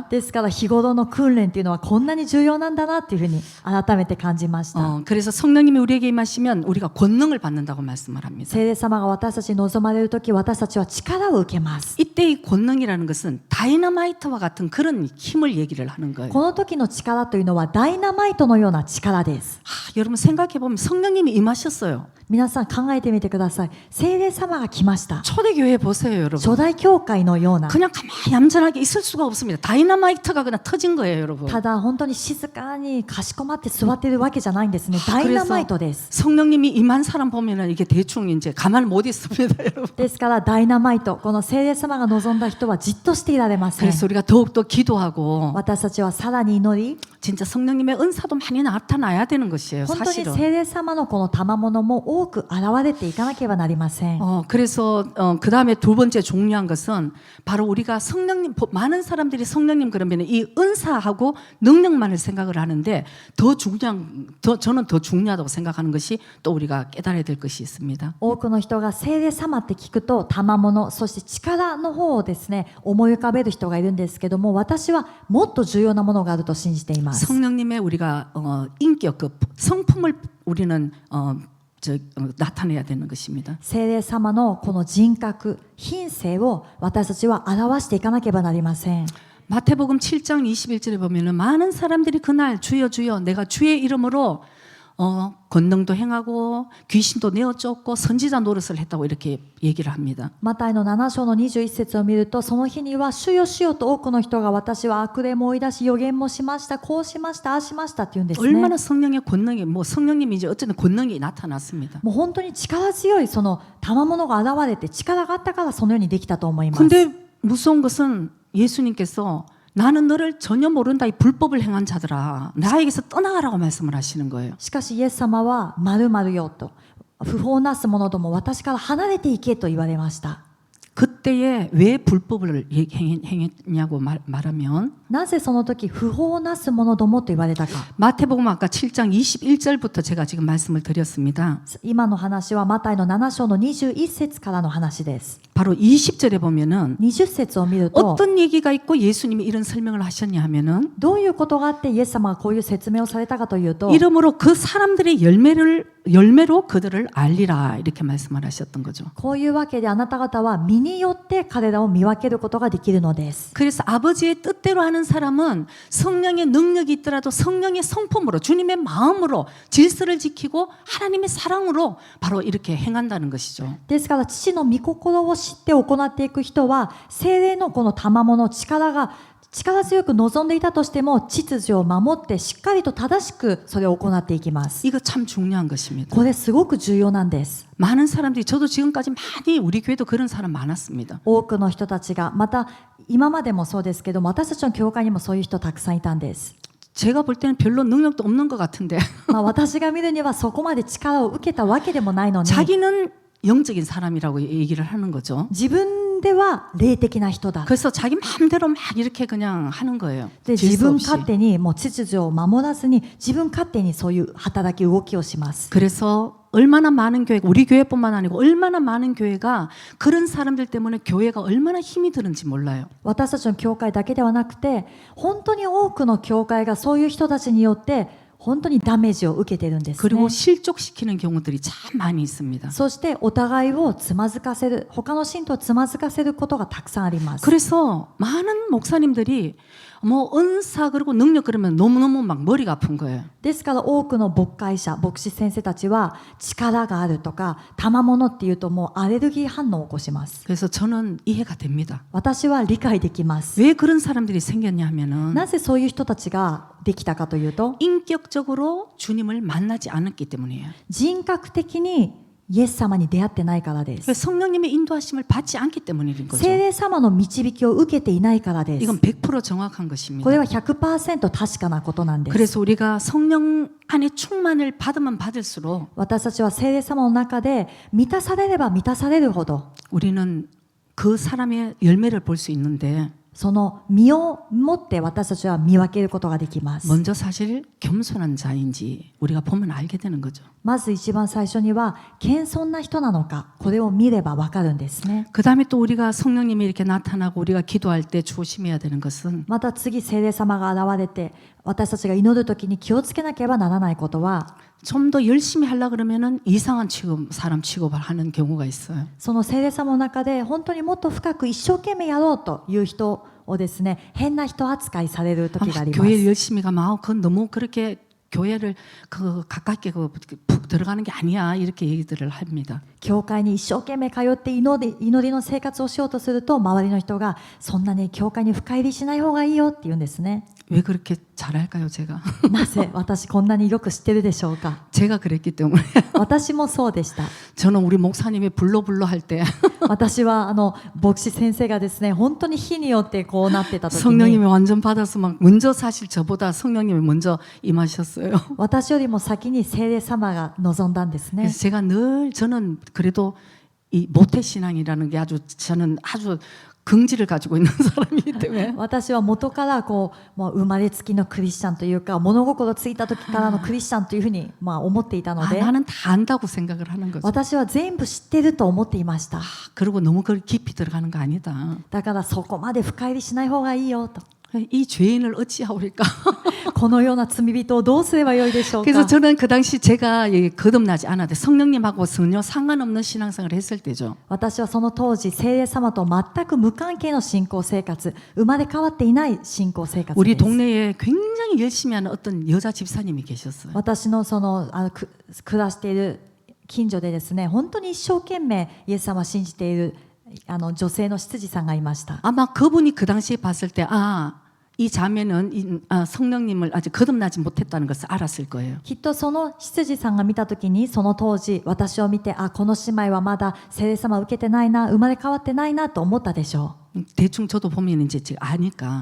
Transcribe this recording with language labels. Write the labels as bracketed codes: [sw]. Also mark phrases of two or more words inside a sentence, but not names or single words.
[ja] ですから日頃の訓練っていうのはこんなに重要なんだなっていうふうに改めて感じました。 [ko] 그래서 성령님이 우리에게 임하시면 우리가 권능을 받는다고 말씀을 합니다. [ja] 聖霊様が私たちに望まれる時、私たちは力を受けます。 [ko] 이때 이 권능이라는 것은 다이너마이트와 같은 그런 힘을 얘기를 하는 거예요. [ja] この時の力というのはダイナマイトのような力です。 [ko] 여러분 생각해보면 성령님이 임하셨어요. [ja] 皆さん考えてみてください。聖霊様が来ました。 [ko] 초대교회 보세요, 여러분. [ja] 初代教会のような。 [ko] 그냥 가만히 얌전하게 있을 수가 없습니다. 다이너마이트가 그냥 터진 거예요, 여러분. [ja] ただ本当に静かにかしこまって座っているわけじゃないんですね。ダイナマイトです。 [ko] 성령님이 임한 사람 보면은 이게 대충 이제 가만 못 있습니다, 여러분. [ja] ですからダイナマイト、この聖霊様が望んだ人はじっとしていられません。 [ko] 그래서 우리가 더욱더 기도하고 [ja] 私たちはさらに祈り、 [ko] 진짜 성령님의 은사도 많이 나타나야 되는 것이에요, [ja] 本当に [ko] 사실은. [ja] 聖霊様のこの賜物も多く現れていかなければなりません。 [ko] 그래서 그 다음에 두 번째 중요한 것은 바로 우리가 성령님, 많은 사람들이 성령님 그러면 이 은사하고 능력만을 생각을 하는데 저는 더 중요하다고 생각하는 것이 또 우리가 깨달아야 될 것이 있습니다. [ja] 多くの人が聖霊様って聞くと賜物、そして力の方をですね思い浮かべる人がいるんですけども、私はもっと重要なものがあると信じています。 [ko] 성령님의 우리가 인격, 그 성품을 우리는 나타내야 되는 것입니다. [ja] 聖霊様のこの人格、品性を私たちは表していかなければなりません。 [ko] 마태복음 7장 21절에 보면은 많은 사람들이 그날 주여 주여 내가 주의 이름으로 권능도 행하고 귀신도 내어 쫓고 선지자 노릇을 했다고 이렇게 얘기를 합니다. [ja] マタイの7章の21節を見ると、その日には主よ主よと多くの人が私は悪霊も追い出し予言もしました、こうしました、ああしましたって言うんですね。 [ko] 얼마나 성령의 권능이 뭐 성령님이 이제 어쨌든 권능이 나타났습니다. [ja] もう本当に力強いその賜物が現れて力があったからそのようにできたと思います。 [ko] 근데 무서운 것은 예수님께서 나는 너를 전혀 모른다 이 불법을 행한 자들아 나에게서 떠나가라고 말씀을 하시는 거예요. [ja] しかしイエス様は〇〇よと、不法なす者ども私から離れていけと言われました。 [ko] 그때에 왜 불법을 행했냐고 말하면 [ja] なぜその時不法なす者どもと言われたか。 [ko] 마태복음 아까 7장 21절부터 제가 지금 말씀을 드렸습니다. [ja] 今の話はマタイの7章の21節からの話です。 [ko] 바로 20절에 보면은 [ja] 20 節を見ると [ko] 어떤 얘기가 있고 예수님이 이런 설명을 하셨냐 하면은 [ja] どういうことがあってイエス様がこういう説明をされたかというと、 [ko] 이러므로 그 사람들의 열매로 그들을 알리라 이렇게 말씀을 하셨던 거죠. [ja] こういうわけであなた方は身によって彼らを見分けることができるのです。 [ko] 그래서 아버지의 뜻대로 하는 사람은 성령의 능력이 있더라도 성령의 성품으로 주님의 마음으로 질서를 지키고 하나님의 사랑으로 바로 이렇게 행한다는 것이죠. [ja] ですから父の御心を知って行っていく人は聖霊のこの賜物力強く望んでいたとしても秩序を守ってしっかりと正しくそれを行っていきます。 [ko] 이거 참 중요한 것입니다. [ja] これすごく重要なんです。 [ko] 많은 사람들이 저도 지금까지 많이 우리 교회도 그런 사람 많았습니다. [ja] 多くの人たちがまた今までもそうですけども私たちの教会にもそういう人たくさんいたんです。 [ko] 제가 볼 때는 별로 능력도 없는 것 같은데 [ja] 私が見るにはそこまで力を受けたわけでもないのに [ko] 자기는 영적인 사람이라고 얘기를 하는 거죠. [ja] 自分では霊的な人だ。 [ko] 그래서 자기 마음대로 막 이렇게 그냥 하는 거예요. [ja] で自 [ko] 질서 [ja] 分 [ko] 없이. [ja] 勝手にもう秩序を守らずに自分勝手にそういう働き動きをします。 [ko] 그래서 얼마나 많은 교회가 우리 교회뿐만 아니고 얼마나 많은 교회가 그런 사람들 때문에 교회가 얼마나 힘이 드는지 몰라요. [ja] 私たちの教会だけではなくて本当に多くの教会がそういう人たちによって本当にダメージを受けているんですね。 [ko] 그리고 실족시키는 경우들이 참 많이 있습니다. [ja] そしてお互いをつまずかせる、他の信徒をつまずかせることがたくさんあります。 [ko] 그래서 많은 목사님들이 뭐 은사 그리고 능력 그러면 너무너무 막 머리가 아픈 거예요. [ja] ですから多くの牧会者、牧師先生たちは力があるとか賜物っていうともうアレルギー反応を起こします。 [ko] 그래서 저는 이해가 됩니다. [ja] 私は理解できます。 [ko] 왜 그런 사람들이 생겼냐 하면은 [ja] なぜそういう人たちができたかというと、 [ko] 인격적으로 주님을 만나지 않았기 때문이에요. [ja] 人格的にイエス様に出会ってないからです。 [ko] 그래서 성령님의 인도하심을 받지 않기 때문인 거죠. [ja] 聖霊様の導きを受けていないからです。 [ko] 이건 100% 정확한 것입니다. [ja] これは 100% 確かなことなんです。 [ko] 그래서 우리가 성령 안에 충만을 받으면 받을수록 [ja] 私たちは聖霊様の中で満たされれば満たされるほど [ko] 우리는 그 사람의 열매를 볼 수 있는데 [ja] その実を持って私たちは見分けることができます。 [ko] 먼저 사실 겸손한 자인지 우리가 보면 알게 되는 거죠. [ja] まず一番最初には謙遜な人なのか、これを見ればわかるんですね。 [ko] 그 다음에 또 우리가 성령님이 이렇게 나타나고 우리가 기도할 때 조심해야 되는 것은 [ja] また次聖霊様が現れて私たちが祈るときに気をつけなければならないことは、 [ko] 좀 더 열심히 하려 그러면은 이상한 사람 취급을 하는 경우가 있어요. [ja] その聖霊様の中で本当にもっと深く一生懸命やろうという人をですね、変な人扱いされる時があります。 [ko] 교회 열심히 가면 그건 너무 그렇게 교회를 가깝게 푹 들어가는 게 아니야 이렇게 얘기들을 합니다. [ja] 教会に一生懸命通って祈りの生活をしようとすると周りの人がそんなに教会に深入りしない方がいいよって言うんですね。 [ko] 왜 그렇게 잘할까요, 제가? [ja] なぜ私こんなによく知ってるでしょうか。 [ko] 제가 그랬기 때문에 [ja] 私もそうでした。 [ko] 저는 우리 목사님이 불러 할 때 [ja] 私は牧師先生がですね、本当に日によってこうなってた時 [ko] 성령님이 [ja] に [ko] 완전 받아서 막 먼저 사실 저보다 성령님이 먼저 임하셨어요. [ja] 私よりも先に聖霊様が望んだんですね。 [ko] 그래서 제가 늘 저는 그래도 이 모태 신앙이라는 게 저는 아주 긍지를 가지고 있는 사람이기 때문에 [ja] 私は元からもう生まれつきのクリスチャンというか物心ついた時からのクリスチャンというふうに思っていたので [ko] 나는 다 안다고 생각을 하는 거죠. [ja] 私は全部知ってると思っていました。 [ko] 그리고 너무 깊이 들어가는 거 아니다. [ja] だからそこまで深入りしない方がいいよと。 [ko] 이 죄인을 어찌하오리까? [ja] このような罪人をどうすればよいでしょう [ko] 그래서 [ja] か。 [ko] 저는 그 당시 제가 거듭나지 않아도 성령님하고 전혀 상관없는 신앙생활을 했을 때죠. [ja] 私はその当時、聖霊様と全く無関係の信仰生活、生まれ変わっていない信仰生活 [ko] 우리 [ja] です。 [ko] 동네에 굉장히 열심히 하는 어떤 여자 집사님이 계셨어요. [ja] 私の暮らしている近所でですね、本当に一生懸命イエス様を信じている女性の執事さんがいました。 [ko] 아마 그분이 그 당시에 봤을 때 이 자매는 성령님을 아직 거듭나지 못했다는 것을 알았을 거예요. [ja] きっとその執事さんが見たときに、その当時私を見て、この姉妹はまだ聖霊様を受けてないな、生まれ変わってないなと思ったでしょう。 [ko] 대충 저도 보면 이제 아니까.